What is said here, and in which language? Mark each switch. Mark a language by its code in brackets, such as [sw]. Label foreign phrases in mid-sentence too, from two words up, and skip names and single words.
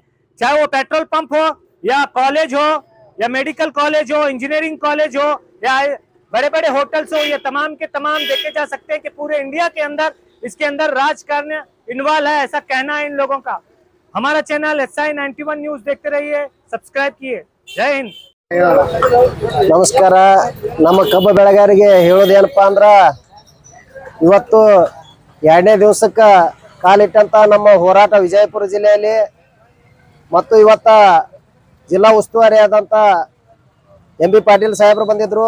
[hi] चाहे वो पेट्रोल पंप हो या कॉलेज हो या मेडिकल कॉलेज हो, इंजीनियरिंग कॉलेज हो या बड़े बड़े होटल्स हो, ये तमाम के तमाम देखे जा सकते हैं कि पूरे इंडिया के अंदर इसके अंदर राजकारण इन्वॉल्व है, ऐसा कहना है इन लोगों का। हमारा चैनल SI91 न्यूज देखते रहिए, सब्सक्राइब किए। जय हिंद। [kn] ನಮಸ್ಕಾರ। ನಮ್ಮ ಕಬ್ಬು ಬೆಳೆಗಾರರಿಗೆ ಹೇಳೋದೇನಪ್ಪ ಅಂದ್ರ ಇವತ್ತು ಎರಡನೇ ದಿವಸಕ್ಕೆ ಕಾಲಿಟ್ಟಂತ ನಮ್ಮ ಹೋರಾಟ ವಿಜಯಪುರ ಜಿಲ್ಲೆಯಲ್ಲಿ ಮತ್ತು ಇವತ್ತ ಜಿಲ್ಲಾ ಉಸ್ತುವಾರಿ ಆದಂತ MB ಪಾಟೀಲ್ ಸಾಹೇಬರು ಬಂದಿದ್ರು।